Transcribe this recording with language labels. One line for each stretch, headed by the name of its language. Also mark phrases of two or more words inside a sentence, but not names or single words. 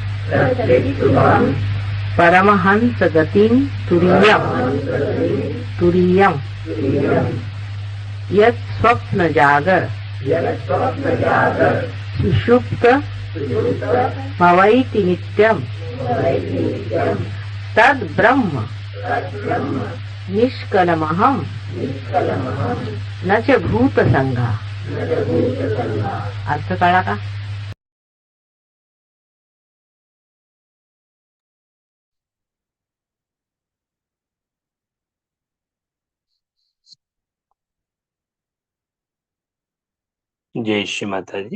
Sanskrit: పరమహంస గతిం తురీయం యత్ స్వప్న జాగర్ సుషుప్త భవైతి నిత్యం తద్ బ్రహ్మ నిష్కలమహం నచ భూత సంగ.
Marathi: अर्थ कळला का?
Telugu: జై శ్రీ మాతాజీ.